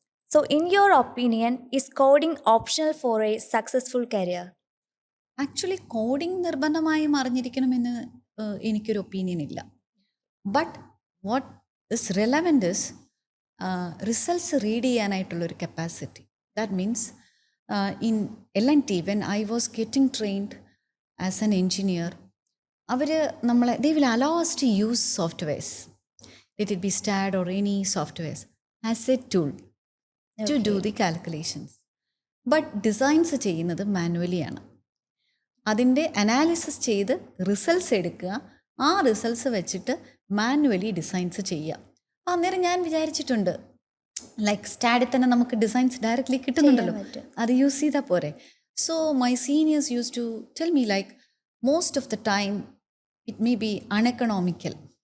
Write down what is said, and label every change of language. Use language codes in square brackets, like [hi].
[en] So in your opinion, is coding optional for a successful career? [ml] Actually coding നിർബന്ധമായും അറിഞ്ഞിരിക്കണമെന്ന് എനിക്കൊരു opinion ഇല്ല. [en] but what is relevant is results read [ml] ചെയ്യാനായിട്ടുള്ളൊരു [en] Capacity. That means in L&T when I was getting trained as an engineer, [ml] അവർ നമ്മളെ [en] They will allow us to use softwares, let it be STAAD or any softwares, as a tool to do the calculations. [ml] But designs ചെയ്യുന്നത് മാനുവലിയാണ്. അതിൻ്റെ analysis ചെയ്ത് results എടുക്കുക, ആ results വെച്ചിട്ട് manually designs ചെയ്യുക. അന്നേരം ഞാൻ വിചാരിച്ചിട്ടുണ്ട്, ലൈക്ക് സ്റ്റാഡിൽ തന്നെ നമുക്ക് ഡിസൈൻസ് ഡയറക്റ്റ്ലി കിട്ടുന്നുണ്ടല്ലോ, അത് യൂസ് ചെയ്താൽ പോരെ. [en] So my seniors use to tell me like most of the time it may be uneconomical.